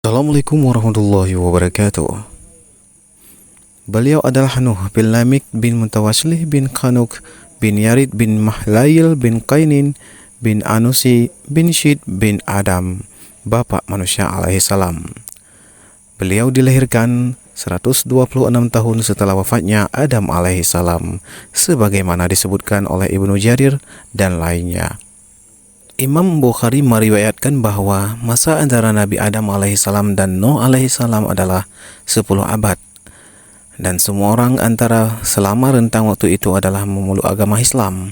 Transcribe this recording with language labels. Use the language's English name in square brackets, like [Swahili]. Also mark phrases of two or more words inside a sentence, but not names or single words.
[Arabic] السلام عليكم ورحمة الله وبركاته. [Indonesian] Beliau adalah Nuh bin Lamik bin Mutawaslih bin Kanuk bin Yarid bin Mahlail bin Qainin bin Anusi bin Syid bin Adam, Bapak manusia [Arabic] عليه السلام. [Indonesian] Beliau dilahirkan 126 tahun setelah wafatnya Adam [Arabic] عليه السلام, [Indonesian] sebagaimana disebutkan oleh Ibnu Jarir dan lainnya. Imam Bukhari meriwayatkan bahwa masa antara Nabi Adam alaihissalam dan Nuh alaihissalam adalah 10 abad, dan semua orang antara selama rentang waktu itu adalah memeluk agama Islam.